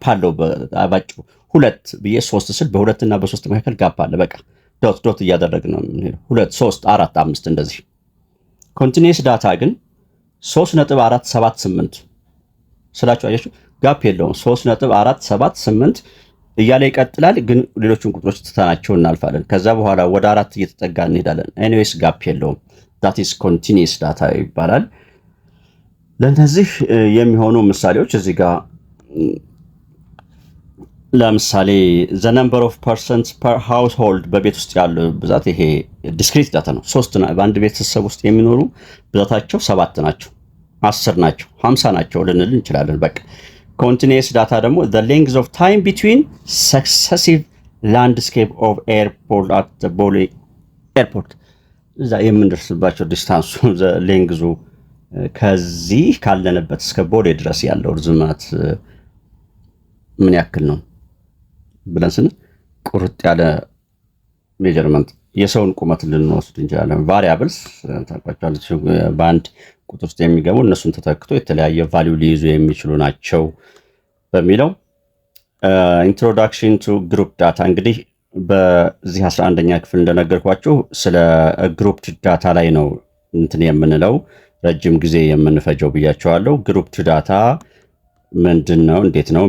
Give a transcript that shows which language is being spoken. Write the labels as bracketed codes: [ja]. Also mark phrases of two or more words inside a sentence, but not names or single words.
[am] አለው ባጭሩ ሁለት ብዬ ሶስት ስል በሁለትና በሶስት መካከል ጋፕ አለ። በቃ [en] dot dot [am] እያደረግን ነው የምንሄደው። 2 3 4 5 እንደዚህ። [en] continuous data [am] ግን 3.478 ስላችሁ አያችሁ፣ ጋፕ የለውም። 3.478 እያለ ይቀጥላል። ግን ሌሎችን ቁጥሮች ትተናቸው እናልፋለን። ከዛ በኋላ ወደ 4 እየተጠጋ እንሄዳለን። [en] anyways gap [am] የለውም። [en] that is continuous data [am] ይባላል። ለነዚህ የሚሆኑ ምሳሌዎች እዚህ ጋር ለምሳሌ [en] the number of persons per household [am] በቤት ውስጥ ያለው ብዛት ይሄ [en] discrete data [am] ነው። 3 በአንድ ቤተሰብ ውስጥ የሚኖሩ ብዛታቸው 7 ናቸው፣ 10 ናቸው፣ 50 ናቸው ልንል እንችላለን። በቃ [en] continuous data [am] ደግሞ [en] the length of time between successive landscape of airport at the Bole airport [am] እዛ የምንደርስባቸው ዲስታንሱ ሌንግዙ ከዚህ ካለንበት እስከ ቦሌ ድረስ ያለው ርዝመት ምን ያክል ነው ብለን ስንል ቁርጥ ያለ ሜጀርመንት የሰውን ቁመት ልንወስድ እንችላለን። ቫሪያብልስ ታውቃቸዋለች፣ በአንድ ቁጥር ውስጥ የሚገቡ እነሱን ተተክቶ የተለያየ ቫልዩ ሊይዙ የሚችሉ ናቸው በሚለው [en] introduction to group data። [am] እንግዲህ በዚህ 11ኛ ክፍል እንደነገርኳችሁ ስለ [en] group data [am] ላይ ነው እንትን የምንለው ረጅም ጊዜ የምንፈጀው ብያቸዋለሁ። [en] group data [am] ምንድን ነው? እንዴት ነው?